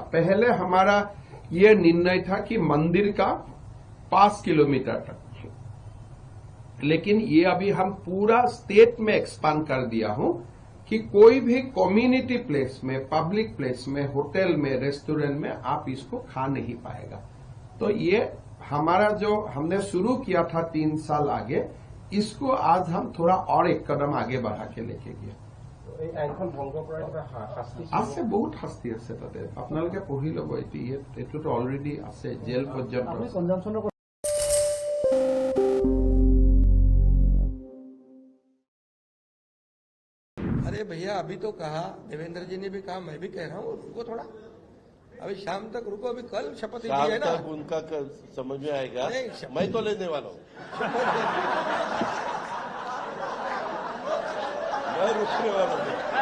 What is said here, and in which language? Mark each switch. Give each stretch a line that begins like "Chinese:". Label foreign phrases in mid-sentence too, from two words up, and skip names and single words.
Hindi: पहले हमारा ये निर्णय था कि मंदिर का 5 किलोमीटर तक, लेकिन ये अभी हम पूरा स्टेट में एक्सपांड कर दिया हूं कि कोई भी
English: community place
Hindi: में,
English: public place
Hindi: में, होटल में, रेस्टोरेंट में आप इसको खा नहीं पाएगा। तो ये हमारा जो हमने शुरू किया था 3 साल आगे, इसको आज हम थोड़ा और एक कदम आगे बढ़ा के लेके गए।
Assamese: আছে বহুত শাস্তি আছে তাতে, আপোনালোকে পঢ়ি ল'ব। এইটোতো অলৰেডি আছে, জেল পৰ্যন্ত।
Hindi: अरे भैया अभी तो कहा, देवेंद्र जी ने भी कहा, मैं भी कह रहा हूँ, रुको थोड़ा, अभी शाम तक रुको, अभी कल शपथ ली है ना। उनका समझ में आएगा, मैं तो लेने वाला हूँ, मैं रुकने वाला हूँ।